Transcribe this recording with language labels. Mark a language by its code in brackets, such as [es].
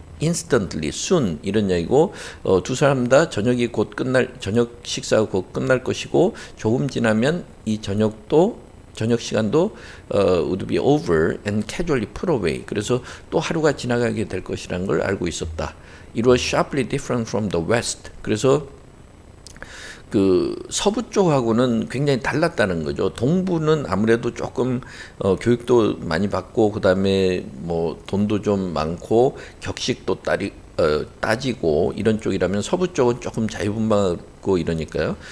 [en] instantly, soon [ko] 이런 얘기고 두 사람 다 저녁이 곧 끝날 저녁 식사가 곧 끝날 것이고 조금 지나면 이 저녁 시간도 [en] would be over and casually put away. [ko] 그래서 또 하루가 지나가게 될 것이라는 걸 알고 있었다. [en] It was sharply different from the west. [ko] 그래서 그 서부 쪽하고는 굉장히 달랐다는 거죠. 동부는 아무래도 조금 교육도 많이 받고 그다음에 뭐 돈도 좀 많고 격식도 따지고 이런 쪽이라면 서부 쪽은 조금 자유분방하고 이러니까요.